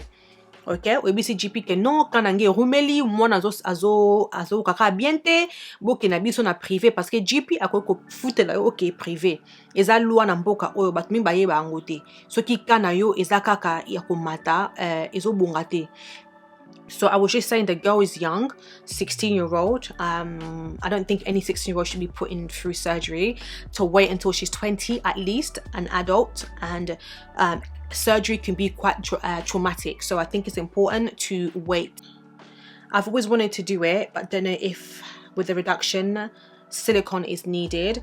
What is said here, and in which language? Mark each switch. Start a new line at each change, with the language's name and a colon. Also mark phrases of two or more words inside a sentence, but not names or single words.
Lingala: Ok, oyebisi GP ke non kana nge rumeli mwana azo kaka bien te boke na biso na privé
French: parce que
Lingala: GP akoki kofutela yo ok privé eza loi na mboka oyo bato mingi bayeba yango te. Soki kana yo eza kaka ya komata ezobonga te.
English: So I was just saying the girl is young, 16-year-old. I don't think any 16-year-old should be put in through surgery. To wait until she's 20 at least, an adult, and surgery can be quite traumatic. So I think it's important to wait. I've always wanted to do it, but don't know if with the reduction, silicone is needed.